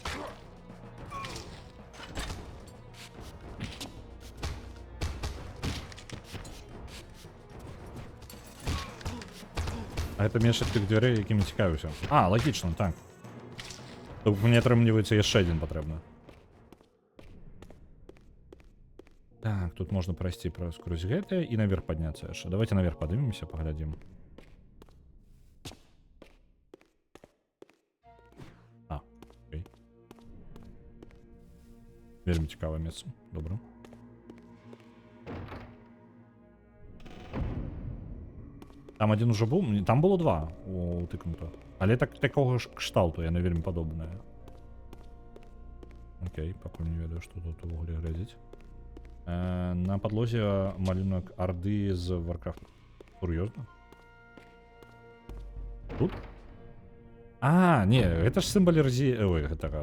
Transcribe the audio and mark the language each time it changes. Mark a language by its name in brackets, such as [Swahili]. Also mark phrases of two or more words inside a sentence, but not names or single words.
[Belarusian] А это меч тых дверей, якімі цікавіўся. [Ukrainian] А, логічна, так. [Belarusian] Тут мне атрымліваецца яшчэ один патрэбна. Так, тут можна прайсці скрозь гэтае і наверх падняцца яшчэ. Давайте наверх падымемся, паглядзім. А, окей. Вельмі цікавае месца. Добра. [Ukrainian] Там один уже був, там було два утикнуто. [Belarusian] Але такого ж кшталту, яны вельмі падобнае. Окей, пакуль не ведаю, што тут увогуле глядзець. На падлозе малюнак Орды з Warcraft. Сур'ёзна? Тут? А, не, гэта ж сімбаль Ой, гэтага...